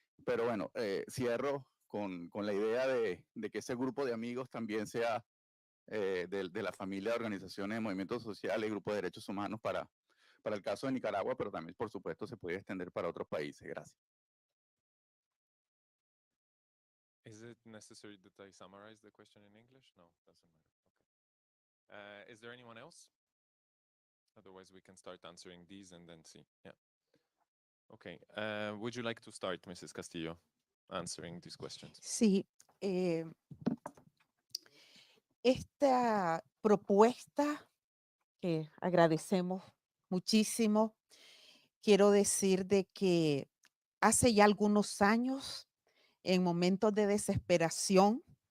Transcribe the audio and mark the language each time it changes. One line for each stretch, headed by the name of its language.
Spanish: Pero bueno, cierro con la idea de que ese grupo de amigos también sea de la familia de organizaciones de movimientos sociales y grupos de derechos humanos para el caso de Nicaragua, pero también, por supuesto, se puede extender para otros países. Gracias.
English: Is it necessary that I summarize the question in English? No, doesn't matter. Okay. Is there anyone else? Otherwise, we can start answering these and then see. Yeah. Okay. Would you like to start, Mrs. Castillo, answering these questions?
Spanish: Sí, esta propuesta que agradecemos muchísimo, quiero decir de que hace ya algunos años, en momentos de desesperación,